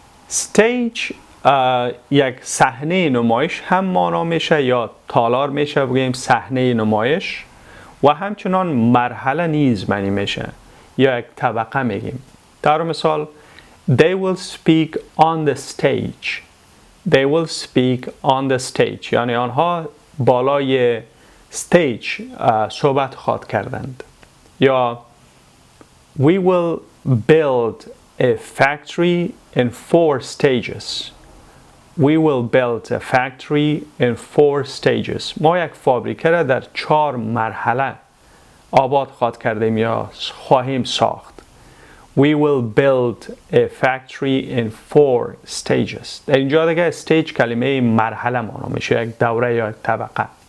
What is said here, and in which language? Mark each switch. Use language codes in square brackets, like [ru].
[fa] Stage یک صحنه نمایش هم معنا میشه یا تالار میشه بگیم صحنه نمایش و همچنان مرحله نیز معنی میشه یا یک طبقه میگیم. در مثال [en] They will speak on the stage. They will speak on the stage [fa] یعنی آنها بالای stage صحبت خواهد کردند. [en] یا We will build a factory in 4 stages. We will build a factory in 4 stages. [fa] ما یک فابریکه را در 4 مرحله آباد خواهد کردیم یا خواهیم ساخت. [en] We will build a factory in 4 stages. [fa] در اینجا دیگه stage کلمه مرحله معنا میشه، یک دوره یا طبقه.